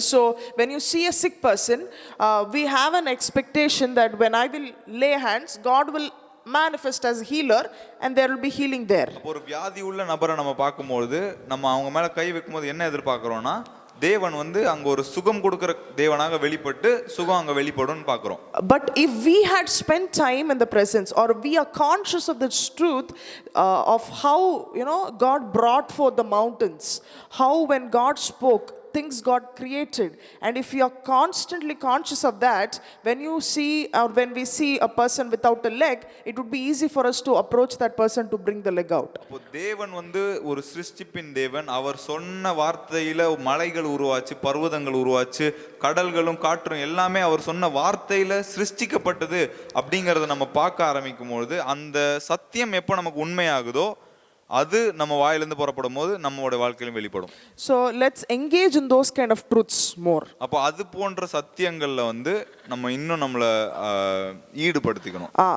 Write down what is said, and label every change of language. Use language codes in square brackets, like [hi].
[en] So when you see a sick person, we have an expectation that when I will lay hands, God will manifest as a healer and there will be healing there. [ta] அப்போ ஒரு வியாதி உள்ள நபரை நம்ம பார்க்கும்போது நம்ம அவங்க மேல கை வைக்கும்போது என்ன எதிர்பார்க்கிறோம்னா, தேவன் வந்து அங்க ஒரு சுகம் கொடுக்கிற தேவனாக வெளிப்பட்டு சுகம் அங்க வெளிப்படும்னு பார்க்கிறோம். [en] But if we had spent time in the presence, or we are conscious of this truth of how, you know, God brought forth the mountains, how when God spoke things got created, and if you are constantly conscious of that, when you see or when we see a person without a leg, it would be easy for us to approach that person to bring the leg out. [ta] அப்போ தேவன் வந்து ஒரு சிருஷ்டிப்பின் தேவன். அவர் சொன்ன வார்த்தையில மலைகள் உருவாச்சு, பர்வதங்கள் உருவாச்சு, கடல்களும் காற்றும் எல்லாமே அவர் சொன்ன வார்த்தையில சிருஷ்டிக்கப்பட்டது அப்படிங்கறத நம்ம பார்க்க ஆரம்பிக்கும் பொழுது அந்த சத்தியம் எப்போ நமக்கு உண்மையாகுதோ அது நம்ம வாயிலிருந்து புறப்படும் போது நம்மளோட வாழ்க்கையிலும் வெளிப்படும். [en] So let's engage in those kind of truths more. [ta] அப்போ அது போன்ற சத்தியங்கள்ல வந்து நம்ம இன்னும் நம்மள ஈடுபடுத்திக்கணும்.